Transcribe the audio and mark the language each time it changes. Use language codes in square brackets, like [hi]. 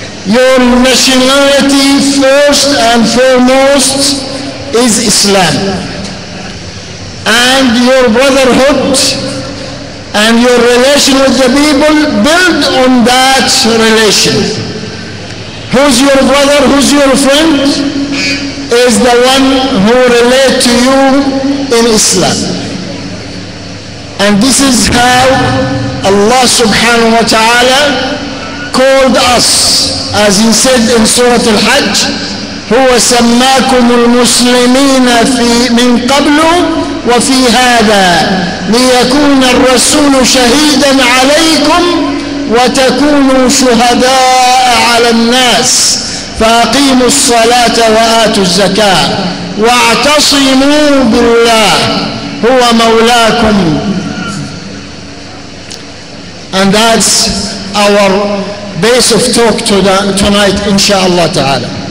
[en] Your nationality first and foremost is Islam, and your brotherhood and your relation with the people build on that relation. Who's your brother, who's your friend, is the one who relates to you in Islam. And this is how Allah subhanahu wa ta'ala called us, as he said in Surah Al-Hajj, [ar] هو سماكم المسلمين من قبل وفي هذا ليكون الرسول شهيدا عليكم وتكونوا شهداء على الناس فأقيموا الصلاة وآتوا الزكاة واعتصموا بالله هو مولاكم. [en] And that's our base of talk tonight, inshallah ta'ala.